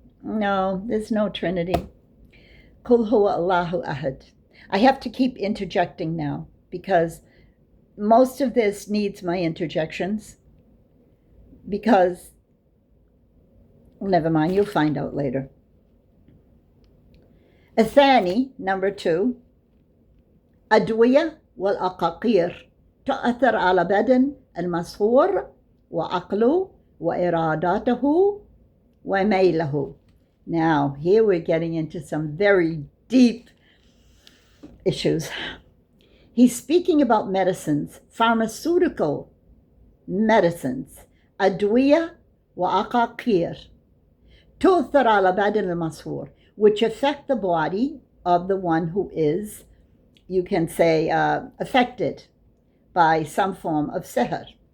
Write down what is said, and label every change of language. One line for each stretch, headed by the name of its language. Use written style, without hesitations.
English: No, there's no Trinity.
Arabic: Kul huwa Allahu ahad.
English: I have to keep interjecting now because most of this needs my interjections. Because, never mind, you'll find out later.
Arabic: الثاني,
English: number 2,
Arabic: أدوية والأقاقير تؤثر على بدن المسحور وعقله وإرادته وميله.
English: Now, here we're getting into some very deep issues. He's speaking about medicines, pharmaceutical medicines,
Arabic: أدوية وأقاقير تؤثر على بدن المسحور,
English: which affect the body of the one who is, you can say, affected by some form of sihr.